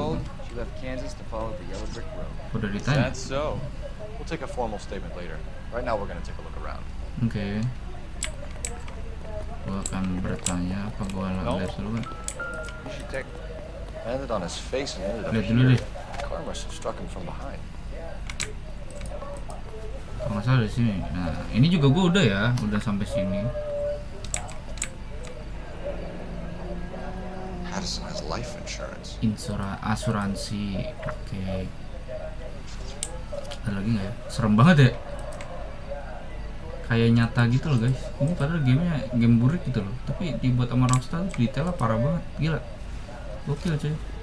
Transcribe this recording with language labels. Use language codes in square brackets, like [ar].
[en] old, she left Kansas to follow the yellow brick road. [id] Udah ditanya. [en] That's so. We'll take a formal statement later. Right now, we're gonna take a look around. [id] Oke. Gua akan bertanya apa gua lihat dulu kan? [en] You should take. Landed on his face and ended up [id] Lihat dulu [en] here. [id] deh. [en] Car must have struck him from behind. [id] Kalau nggak salah di sini. Nah, ini juga gua udah ya, udah sampai sini. [en] Addison has life insurance. [id] Asuransi. Oke. Ada lagi nggak ya? Serem banget ya. Kayak nyata gitu loh guys. Ini padahal gamenya game burik gitu loh. Tapi dibuat sama Rockstar tuh detailnya parah banget. Gila. Gokil cuy.